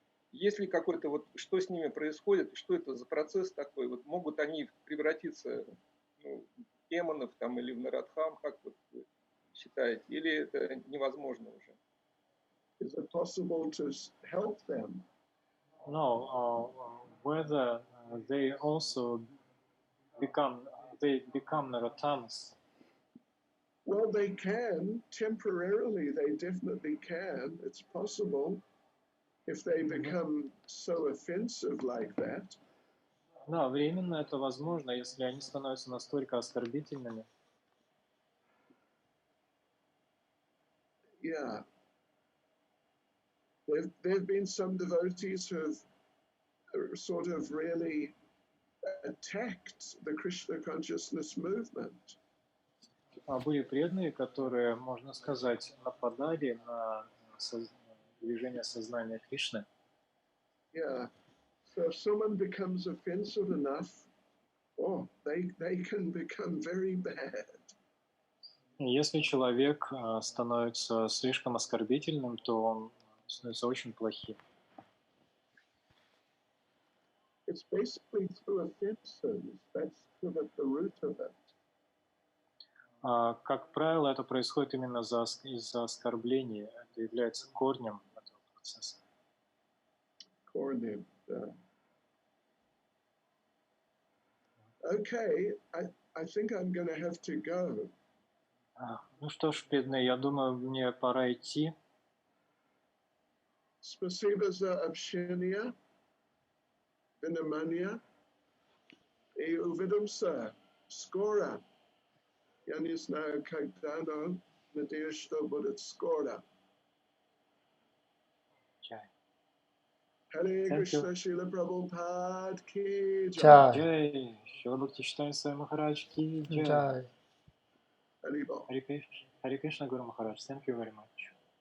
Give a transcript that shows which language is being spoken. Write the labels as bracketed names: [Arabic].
[Russian] Есть ли какой-то, вот, что с ними происходит, что это за процесс такой? Вот могут они превратиться в демонов там, или в нарадхам, как вот вы считаете? Или это невозможно уже? [English] Is it possible to help them? No, whether they also become Narathams. Well, they can, temporarily, they definitely can. It's possible if they become so offensive like that. [Russian] Да, временно это возможно, если они становятся настолько оскорбительными. [English] Yeah. There have been some devotees who have sort of really attacked the Krishna consciousness movement. [Russian] Были преданные, которые, можно сказать, нападали на движение сознания Кришны. [English] Yeah. So if someone becomes offensive enough, they can become very bad. [Russian] Если человек становится слишком оскорбительным, то он становится очень плохим. [English] It's basically through offenses. That's sort of the root of it. [Russian] Как правило, это происходит именно из-за оскорблений. Это является корнем этого процесса. Корнем, да. [English] Okay, I think I'm going to have to go. [Russian] Ну что ж, преданные, я думаю, мне пора идти. Спасибо за общение, внимание, и увидимся скоро. Я не знаю, когда, но надеюсь, что будет скоро. Харе Кришна, Шрила Прабхупад ки джай. Джай. Шрила Бхакти Чайтанья Свами Махарадж ки джай. [English] Haribol. Hare Krishna, Guru Maharaj. Thank you very much.